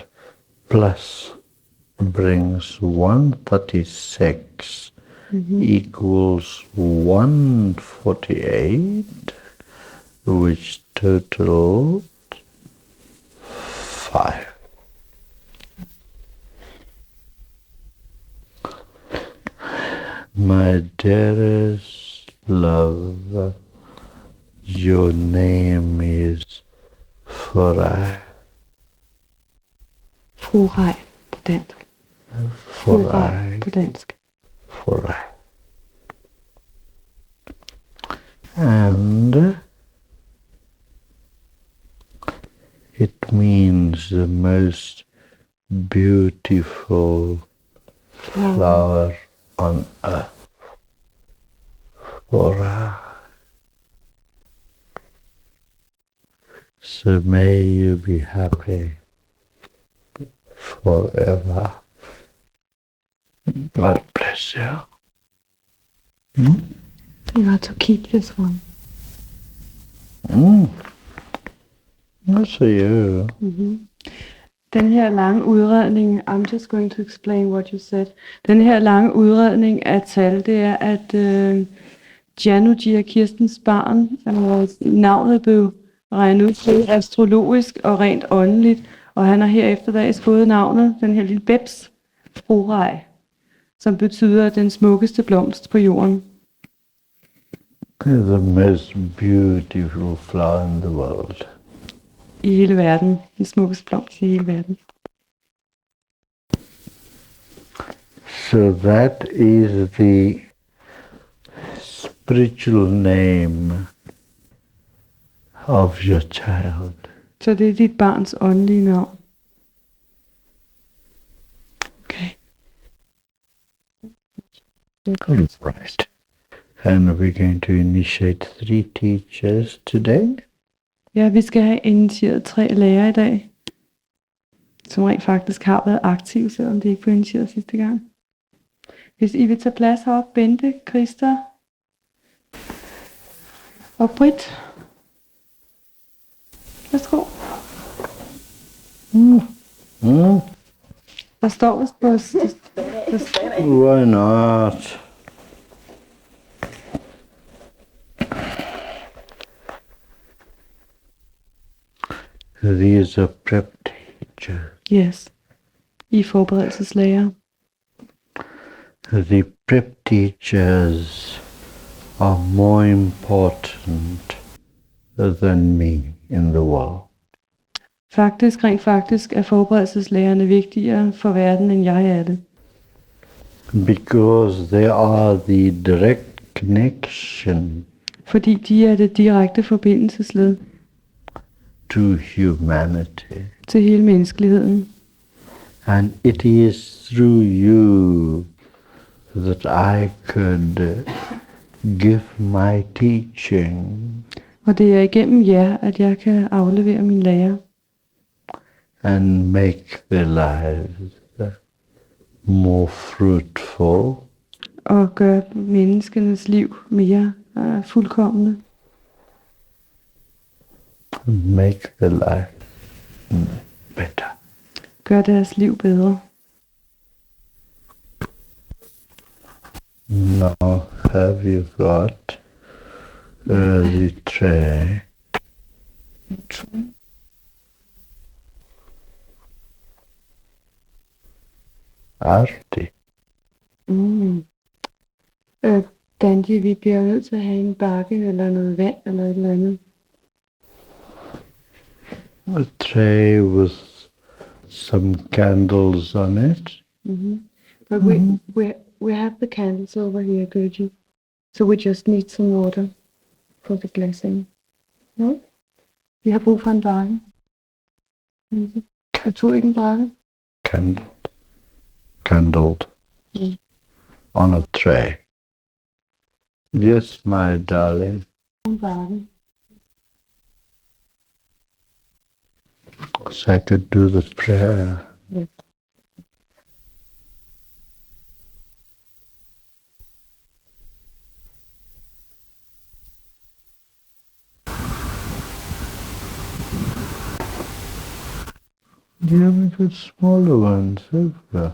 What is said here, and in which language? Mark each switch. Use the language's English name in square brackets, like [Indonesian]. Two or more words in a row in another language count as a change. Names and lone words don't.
[English] Plus brings 136 equals 148, which totals 5. My dearest love, your name is Furai. [Danish] Furai på dansk. Furai på dansk. Furai. [English] And it means the most beautiful flower on earth. Furai. So may you be happy forever. God bless you. You have to keep this one. That's you. [Danish] Den her lange udredning, [English] I'm just going to explain what you said. [Danish] Den her lange udredning af tal, det er, at Januji og Kirstens barn, navnet blev regnet ud til astrologisk og rent åndeligt, og han har herefter dags fået navnet, den her lille bebs, Furai, som betyder den smukkeste blomst på jorden. [English] The most beautiful flower in the world. [Danish] I hele verden. Den smukkeste blomst i hele verden. [English] So that is the spiritual name of your child. [Danish] Så det er dit barns åndelige navn. [English] Okay. Right. And we're going to initiate 3 teachers today. [Danish] Ja, vi skal have initieret 3 lærere i dag, som rent faktisk har været aktive, selvom de ikke blev initieret sidste gang. Hvis I vil tage plads heroppe, Bente, Christa. Og Britt. Værsgo. Der står vist på... [English] Why not? These are prep teachers. [Danish] Yes. I forberedelseslærer. [English] The prep teachers are more important than me in the world. [Danish] Rent faktisk er forberedelseslærerne vigtigere for verden, end jeg er det. [English] Because they are the direct connection [Danish] Fordi de er det direkte forbindelsesled [English] to humanity. [Danish] til hele menneskeligheden. [English] And it is through you that I could give my teaching [Danish] Og det er igennem jer, at jeg kan aflevere min lære [English] and make their lives more fruitful, [Danish] og gøre menneskenes liv mere fuldkomne. [English] make their life better. [Danish] Gør deres liv bedre. [English] Now have you got the tray? Arti. [Danish] Dandy, vi bliver nødt til at have en bakke eller noget vand eller et eller andet. [English] A tray with some candles on it. But we have the candles over here, Gurji. So we just need some water for the glassing. No? [Danish] Vi har brug for en bakke. Jeg tog ikke en bakke. [English] Candled on a tray. Yes, my darling. [Danish] En bakke. [English] So I could do the prayer. Yes. Yeah, we got smaller ones, have we?